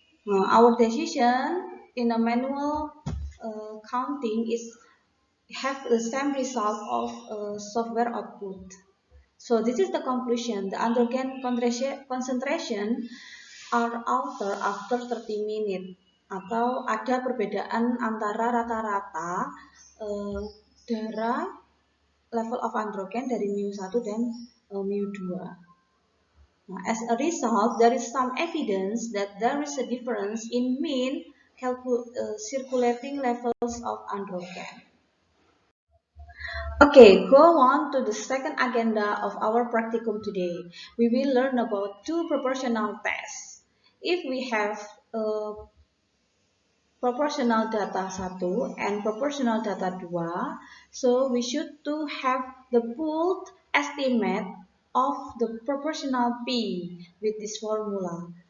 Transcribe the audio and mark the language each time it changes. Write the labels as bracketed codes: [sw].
[en] Our decision in a manual counting is have the same result of software output. So this is the conclusion. The androgen concentration are altered after 30 minutes. [id] Atau ada perbedaan antara rata-rata darah [en] level of androgen [id] dari mu1 dan mu2. [en] As a result, there is some evidence that there is a difference in mean circulating levels of androgen. Okay, go on to the second agenda of our practicum today. We will learn about two proportional tests. If we have proportional data 1 and proportional data 2, so we should to have the pooled estimate of the proportional P with this formula.